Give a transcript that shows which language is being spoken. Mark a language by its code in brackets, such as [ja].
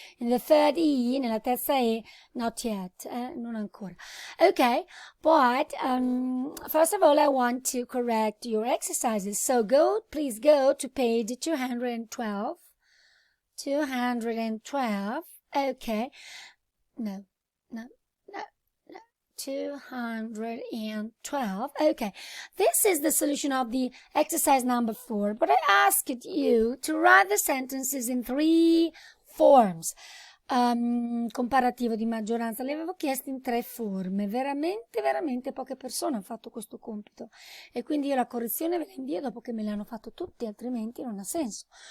[en] In the third E, [it] nella terza E, [en] not yet, [it] non ancora. [en] Okay, but first of all I want to correct your exercises. So please go to page 212. 212. Okay. No. 212. Okay, this is the solution of the exercise number 4, but I asked you to write the sentences in 3 forms. [it] Comparativo di maggioranza, le avevo chiesto in 3 forme. Veramente poche persone hanno fatto questo compito e quindi io la correzione ve la invio dopo che me l'hanno fatto tutti, altrimenti non ha senso.